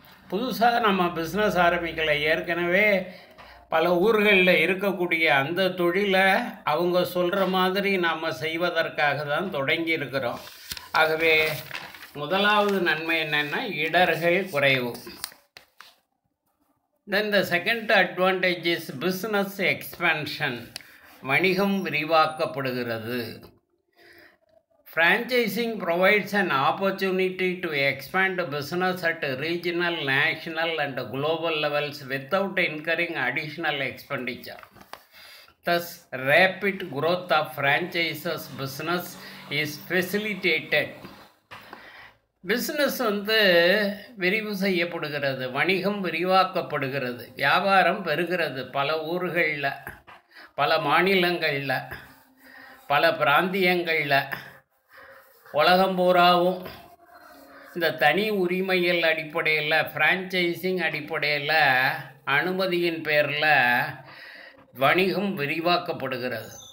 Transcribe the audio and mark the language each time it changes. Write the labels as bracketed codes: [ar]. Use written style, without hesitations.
[ta] புதுசாக நம்ம பிஸ்னஸ் ஆரம்பிக்கலை. ஏற்கனவே பல ஊர்களில் இருக்கக்கூடிய அந்த தொழிலை அவங்க சொல்கிற மாதிரி நாம் செய்வதற்காக தான் தொடங்கி இருக்கிறோம். ஆகவே முதலாவது நன்மை என்னென்னா இடர்கள் குறைவு. [en] Then the second advantage is business expansion. [ta] வணிகம் விரிவாக்கப்படுகிறது. [en] Franchising provides an opportunity to expand business at regional, national and global levels without incurring additional expenditure. Thus, rapid growth of franchises business is facilitated. [ta] Business விரிவு செய்யப்படுகிறது, வணிகம் விரிவாக்கப்படுகிறது, வியாபாரம் பெறுகிறது. பல ஊர்களில், பல மாநிலங்களில், பல பிராந்தியங்களில், உலகம் பூராவும் இந்த தனி உரிமையில் அடிப்படையில், ஃப்ரான்ச்சைசிங் அடிப்படையில், அனுமதியின் பேரில் வணிகம் விரிவாக்கப்படுகிறது.